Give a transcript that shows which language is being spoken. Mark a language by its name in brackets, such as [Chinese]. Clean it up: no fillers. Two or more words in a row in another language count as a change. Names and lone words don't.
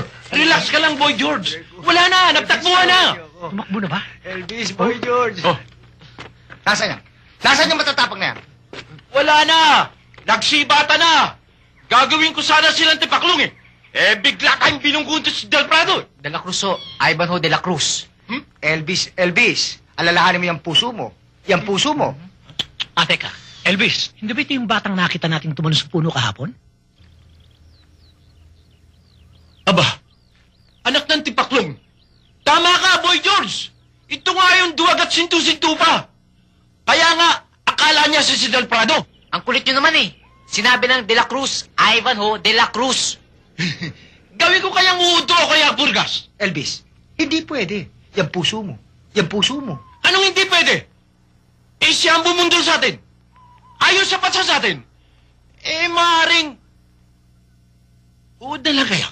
[Filipino] Relax ka lang, Boy George. Wala na, nagtakbuhan na. Tumakbo na ba? Elvis, Boy George. Oh. Nasaan yan? Nasaan yung matatapang na yan? Wala na. Nagsibata na. Gagawin ko sana silang tipaklong eh. Bigla kayong binunggunto si Del Prado. De la Cruz, oh. Ivanhoe de la Cruz. Elvis, alalahanin mo yung puso mo. Yung puso mo. Teka. Elvis, hindi ba ito yung batang nakita nating tumalon sa puno kahapon? Aba, anak ng tipaklong. Tama ka, Boy George. Ito nga yung duwag at sintu-sintu pa. Kaya nga, akala niya si Del Prado. Ang kulit nyo naman eh. Sinabi ng de la Cruz, Ivanhoe de la Cruz. Gawin ko kayang uudo o kaya burgas. Elvis, hindi pwede. Yung puso mo. Yung puso mo. Anong hindi pwede? Siya ang bumundol sa atin. Ayos sapat sa atin. Maaaring... Uod na lang kaya.